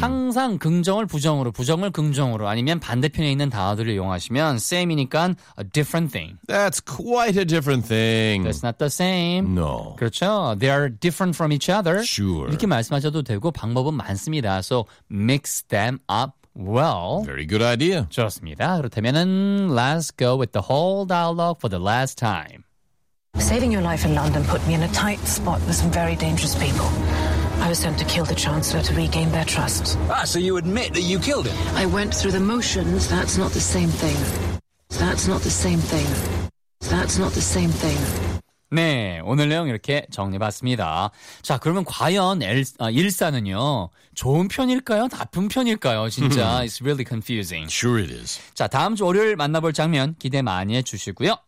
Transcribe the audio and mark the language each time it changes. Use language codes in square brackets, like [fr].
[ko] 항상 긍정을 부정으로, 부정을 긍정으로, 아니면 반대편에 있는 단어들을 이용하시면 same이니까 [en] a different thing. That's quite a different thing. That's not the same. No. [ko] 그렇죠. [en] They are different from each other. Sure. [ko] 이렇게 말씀하셔도 되고 방법은 많습니다. [en] So mix them up well. Very good idea. [ko] 좋습니다. [en] 그렇다면은 let's go with the whole dialogue for the last time. Saving your life in London put me in a tight spot with some very dangerous people. I was sent to kill the Chancellor to regain their trust. Ah, so you admit that you killed him? I went through the motions. That's not the same thing. That's not the same thing. That's not the same thing. [ko] 네, 오늘 내용 이렇게 정리해봤습니다. 자, 그러면 과연 일사는요, 좋은 편일까요? 나쁜 편일까요? 진짜, [en] it's really confusing. Sure it is. [ko] 자, 다음 주 월요일 만나볼 장면 기대 많이 해주시고요.